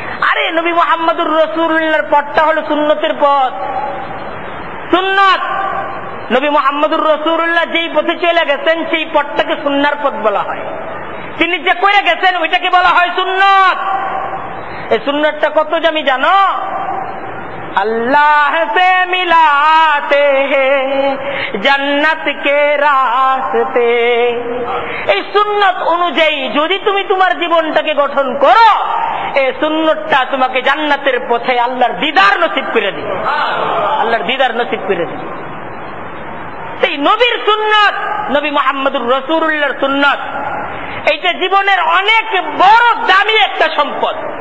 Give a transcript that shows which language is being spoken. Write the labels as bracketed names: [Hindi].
[Bangla] আরে নবী মুহাম্মদুর রাসূলুল্লাহর পথটা হলো সুন্নতের পথ। সুন্নাত, নবী মুহাম্মদুর রাসূলুল্লাহ যেই পথে চলে গেছেন সেই পথটাকে সুন্নাহর পথ বলা হয়। তিনি যে করে গেছেন ওইটাকে বলা হয় সুন্নাত। এই সুন্নাতটা কত দামি জানো? [Hindi] আল্লাহ সে মিলাতে हैं जन्नत के रास्ते। [Bangla] এই সুন্নাত অনুযায়ী যদি তুমি তোমার জীবনটাকে গঠন করো, এই সুন্নাতটা তোমাকে জান্নাতের পথে আল্লাহর দিদার নসিব করে দিবে, আল্লাহর দিদার নসিব করে দিবে। এই নবীর সুন্নাত, নবী মুহাম্মদুর রাসূলুল্লাহর সুন্নাত, এইটা জীবনের অনেক বড় দামি একটা সম্পদ।